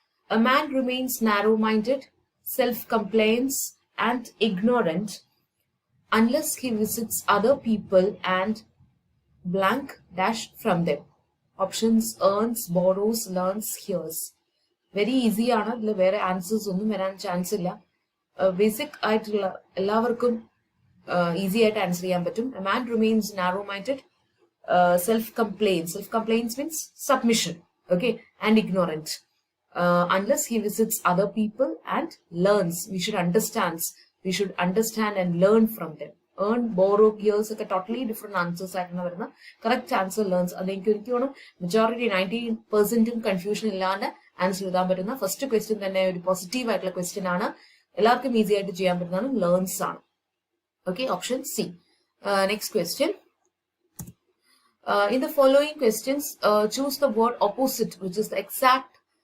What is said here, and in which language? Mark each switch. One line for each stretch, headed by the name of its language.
English: A man remains narrow-minded, self-complains, and ignorant unless he visits other people and blank dash from them. Options: earns, borrows, learns, hears. Very easy ആണ്.
Malayalam: ഇതിൽ വേറെ answers ഒന്നും വരാൻ chance ഇല്ല. Basic ആയിട്ടുള്ള എല്ലാവർക്കും easy ആയിട്ട് answer ചെയ്യാൻ പറ്റും.
English: A man remains narrow-minded, self-complains means submission, okay, and ignorant. Unless he visits other people and learns. We should understand and learn from them. Earn, borrow, hears
Malayalam: ഒക്കെ
English: totally different answers
Malayalam: ആയിട്ടാണ് വരുന്നത്. Correct answer learns. അതെനിക്ക് തോന്നുന്നു majority 90% confusion ഇല്ലാണ്ട് answer എഴുതാൻ പറ്റുന്ന first question തന്നെ ഒരു പോസിറ്റീവ് ആയിട്ടുള്ള ക്വസ്റ്റ്യൻ ആണ്. എല്ലാവർക്കും ഈസി ആയിട്ട് ചെയ്യാൻ പറ്റുന്നതാണ് ലേൺസ് ആണ്.
English: Okay, option C. Next question. In the following questions, choose the word opposite, which is the exact.